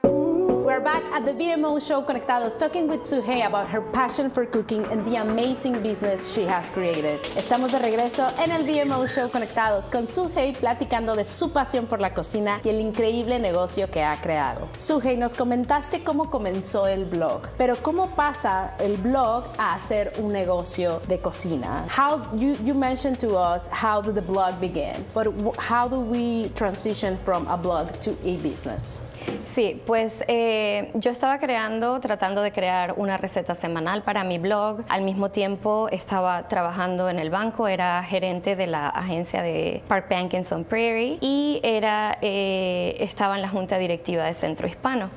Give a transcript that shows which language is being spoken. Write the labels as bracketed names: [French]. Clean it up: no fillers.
[English] We're back at the VMO show, Conectados, talking with Suhey about her passion for cooking and the amazing business she has created. [Spanish] Estamos de regreso en el VMO show, Conectados, con Suhey platicando de su pasión por la cocina y el increíble negocio que ha creado. Suhey, nos comentaste cómo comenzó el blog, pero ¿cómo pasa el blog a hacer un negocio de cocina? [English] You mentioned to us how did the blog begin, but how do we transition from a blog to a business? [Spanish] Sí, pues yo estaba tratando de crear una receta semanal para mi blog. Al mismo tiempo estaba trabajando en el banco, era gerente de la agencia de Park Bank en Sun Prairie y estaba en la junta directiva de Centro Hispano.